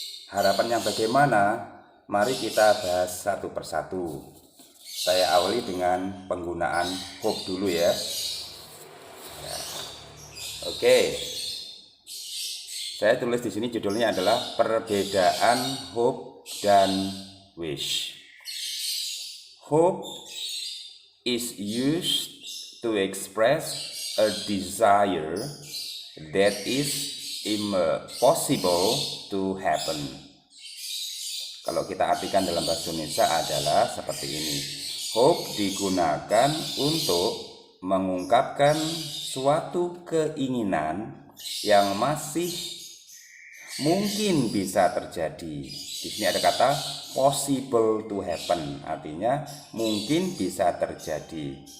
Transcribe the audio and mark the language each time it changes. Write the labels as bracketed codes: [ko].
[id] Harapan yang bagaimana? Mari kita bahas satu persatu. Saya awali dengan penggunaan hope dulu ya. Oke. Saya tulis di sini judulnya adalah perbedaan hope dan wish. [en] Hope is used to express a desire that is impossible to happen. [id] Kalau kita artikan dalam bahasa Indonesia adalah seperti ini. Hope digunakan untuk mengungkapkan suatu keinginan yang masih mungkin bisa terjadi. Di sini ada kata [en] possible to happen, [id] artinya mungkin bisa terjadi.